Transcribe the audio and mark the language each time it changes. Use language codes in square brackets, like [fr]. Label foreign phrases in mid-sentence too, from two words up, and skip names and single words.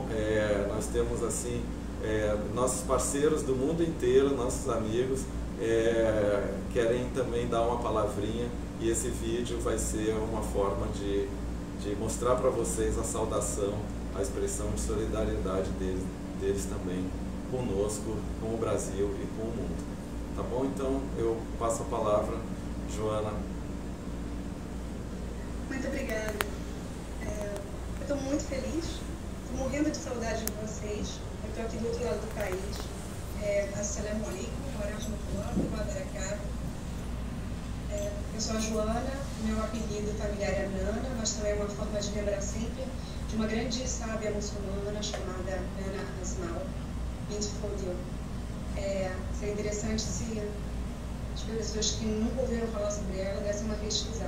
[pt] Nós temos assim nossos parceiros do mundo inteiro, nossos amigos, querem também dar uma palavrinha, e esse vídeo vai ser uma forma de mostrar para vocês a saudação, a expressão de solidariedade deles também conosco, com o Brasil e com o mundo. Tá bom? Então eu passo a palavra, Joana. Muito obrigada. Eu estou muito feliz, estou morrendo de saudade de vocês. Eu estou aqui do outro lado do país. [ar] Assalamu alaikum wa rahmatullahi wa barakatuh. [pt] Eu sou a Joana, meu apelido familiar é Nana, mas também é uma forma de lembrar sempre de uma grande sábia muçulmana chamada Nana Asmal. Intfodil. Seria interessante se as pessoas que nunca ouviram falar sobre ela dessem uma pesquisada.